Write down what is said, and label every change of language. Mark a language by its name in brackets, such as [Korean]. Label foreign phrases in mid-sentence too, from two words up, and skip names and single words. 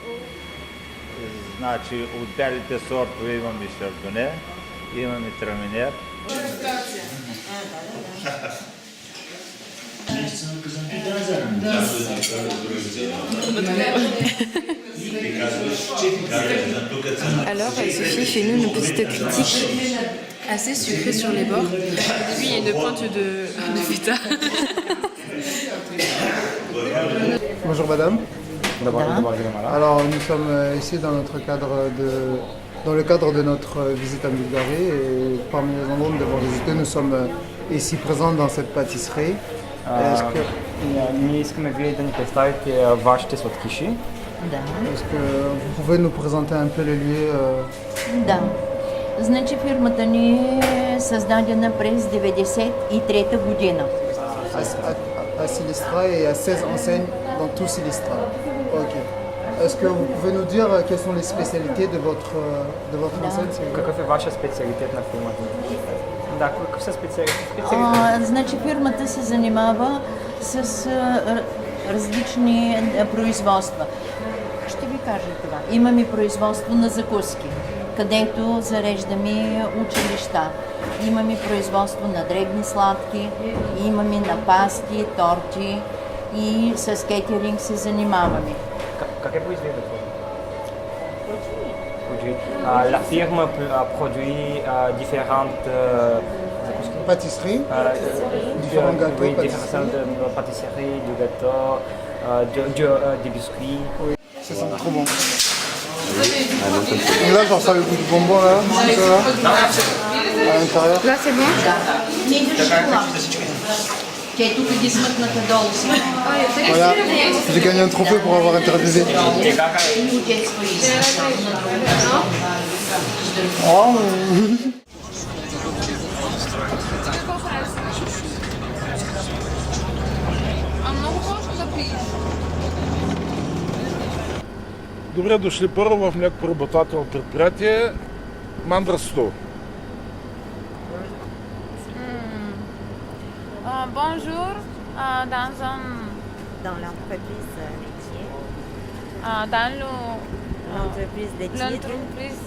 [Bulgarian] Значи от бялите сортове имаме шардоне, имаме траминер. [French] Alors, Sophie, fais-nous une petite critique. Assez sucrée sur les bords. Au début, il y a une pointe de feta. Bonjour madame. Alors nous sommes ici dans le cadre de notre visite en Bulgarie et parmi les endroits où nous avons visité, nous sommes ici présents dans cette pâtisserie. [Bulgarian] Ние искаме вие да ни представите вашите сладкиши. [French] Est-ce que vous pouvez nous présenter un peu les lieux [Bulgarian] Да. Значи фирмата ни е създадена през 1993 година. [French] À Silistra et à 16 enseignes dans tout Silistra. Ok. Est-ce que vous pouvez nous dire quelles sont les spécialités de votre enseigne? [Bulgarian] Какъв е вашия специалитет на фирмата? Да, какъв са специалитет? Значи фирмата се занимава с различни производства. Ще ви кажа това. Имаме производство на закуски, където зареждаме училища. Имаме производство на дребни сладки, имаме на пасти, торти и с кетеринг се занимаваме. Как е производството? [French] La firme produit différentes pâtisseries, différents gâteaux, oui, différentes pâtisseries, du gâteau, des biscuits. Oui, ça sent trop bon. Et là, genre ça le goût du bonbon là, tout ça là, à l'intérieur. Là, c'est bon. Voilà, j'ai gagné un trophée pour avoir interviewé. Oh. [Bulgarian] Добре дошли първо в млекопреработвателно предприятие Мандра Сто. [French] Bonjour, dans l'entreprise laitier. Dans L'entreprise